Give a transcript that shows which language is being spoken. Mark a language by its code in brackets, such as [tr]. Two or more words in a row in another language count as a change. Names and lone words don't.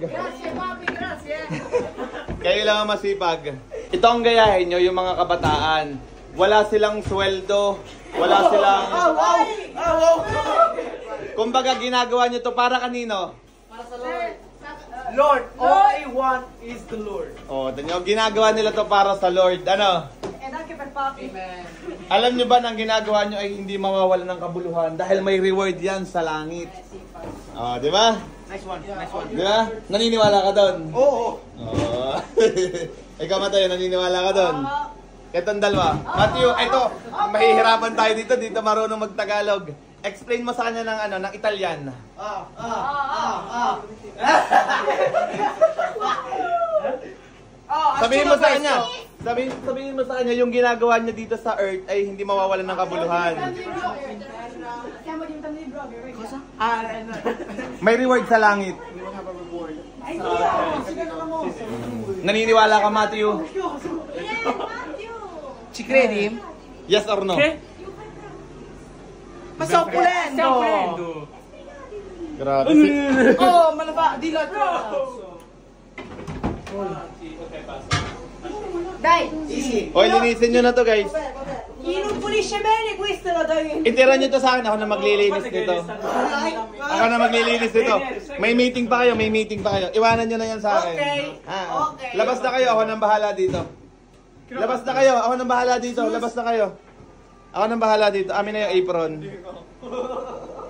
[es] Gracias, papi, gracias. [tl] Kayo lang ang masipag. Ito ang gayahin nyo, yung mga kabataan. Wala silang sweldo. Wala silang... Kumbaga, ginagawa nyo to para kanino? Para sa Lord. Lord, [en] all I want is the Lord. [tl] Tanyo, ginagawa nila to para sa Lord. Ano? [en] Thank you, papi. Amen. [tl] Alam nyo ba na ang ginagawa nyo ay hindi mawawala ng kabuluhan dahil may reward yan sa langit. Di ba? Nice one. Di ba? Naniniwala ka doon? Oo. Ikaw, Matayo, naniniwala ka doon? Itong dalawa. Matthew, ito, mahihirapan tayo dito marunong mag-Tagalog. Explain mo sa kanya ng Italian. Sabihin mo sa kanya yung ginagawa niya dito sa earth ay hindi mawawalan ng kabuluhan. May reward sa langit. Naniniwala ka, Matthew? [it] Ci credi? [en] Yes or no? [it] Ma sto pulendo! [tl] Grabe. Malaba, dila [it] Dai! [tl] Hoy, linisin nyo na to, guys. [it] Chi non pulisce bene, questo lo dai. [tl] Itira nyo to sa akin. Ako na maglilinis nito. Ako na maglilinis nito. May meeting pa kayo. Iwanan nyo na yan sa akin. Okay. Labas na kayo. Ako nang bahala dito. Ako nang bahala dito. Amin na yung apron.